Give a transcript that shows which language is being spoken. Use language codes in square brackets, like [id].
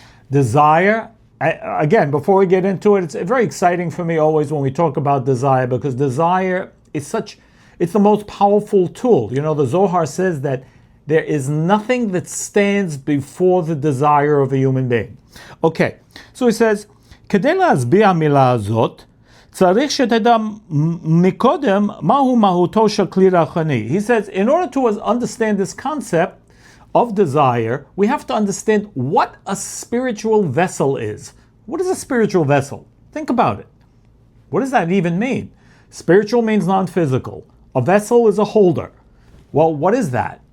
[en] Desire, again, before we get into it, it's very exciting for me always when we talk about desire, because desire is it's the most powerful tool. You know, the Zohar says that there is nothing that stands before the desire of a human being. Okay, so he says, [he] כדי להסביר המילה הזאת, צריך שתדע מקודם מהו מהותו של כלי רוחני. [en] He says, in order to understand this concept of desire, we have to understand what a spiritual vessel is. What is a spiritual vessel? Think about it. What does that even mean? Spiritual means non-physical. A vessel is a holder. Well, what is that?